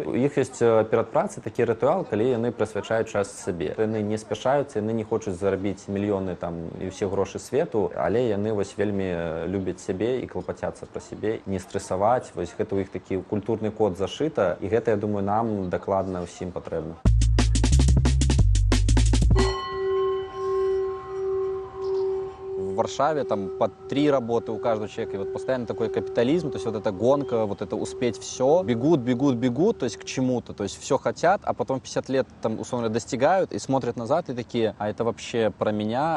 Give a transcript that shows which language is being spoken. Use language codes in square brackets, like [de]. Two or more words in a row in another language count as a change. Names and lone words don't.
[be] У іх ёсць перад працай такі рытуал, калі яны прысвячаюць час сабе. Яны не спяшаюцца, яны не хочуць зарабіць мільёны там і ўсе грошы свету, але яны вось вельмі любяць сябе і клапацяцца пра сябе, не стрэсаваць. Вось гэта ў іх такі культурны код зашыта. І гэта, я думаю, нам дакладна ўсім патрэбна. [ru] В Варшаве там по 3 работы у каждого человека. И вот постоянно такой капитализм, то есть вот эта гонка, вот это успеть все. Бегут, то есть к чему-то. То есть все хотят, а потом 50 лет там, условно, достигают и смотрят назад и такие, а это вообще про меня.